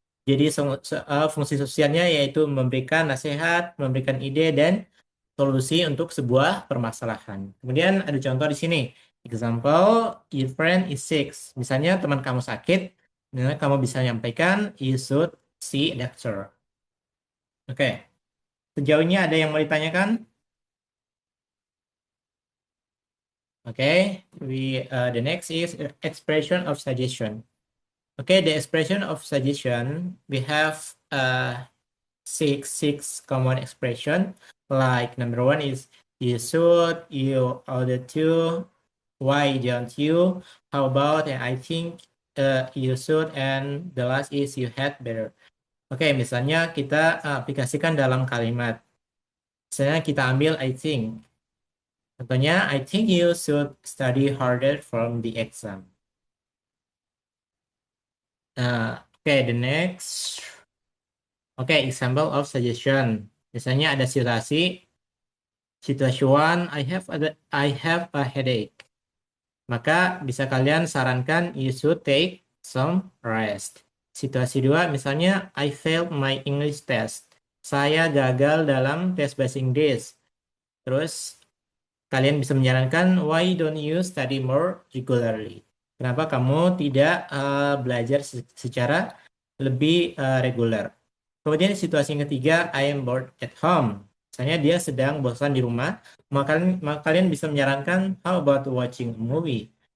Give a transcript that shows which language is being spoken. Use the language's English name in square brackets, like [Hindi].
[Indonesian] Jadi fungsi sosialnya yaitu memberikan nasihat, memberikan ide, dan solusi untuk sebuah permasalahan. Kemudian ada contoh di sini. [English] Example, your friend is sick. [Indonesian] Misalnya teman kamu sakit, nah, kamu bisa menyampaikan, [English] you should see a doctor. [Indonesian] Oke, sejauh ini ada yang mau ditanyakan? [English] Oke, the next is expression of suggestion. Okay, the expression of suggestion, we have six common expression. Like number one is you should, you ought to, why don't you, how about, and I think you should, and the last is you had better. [Indonesian] Oke, misalnya kita aplikasikan dalam kalimat. Misalnya kita ambil [English] I think. [Indonesian] Contohnya, [English] I think you should study harder from the exam. Okay, the next. Okay, example of suggestion. [Indonesian] Misalnya ada situasi, [English] situation, I have a headache. [Indonesian] Maka bisa kalian sarankan [English] you should take some rest. [Indonesian] Situasi 2, misalnya [English] I failed my English test. [Indonesian] Saya gagal dalam tes bahasa Inggris. Terus kalian bisa menyarankan [English] why don't you study more regularly? [Indonesian] Kenapa kamu tidak belajar secara lebih reguler? Kemudian situasi yang ketiga, [English] I am bored at home. [Indonesian] Misalnya dia sedang bosan di rumah, maka kalian bisa menyarankan [English] how about watching a movie?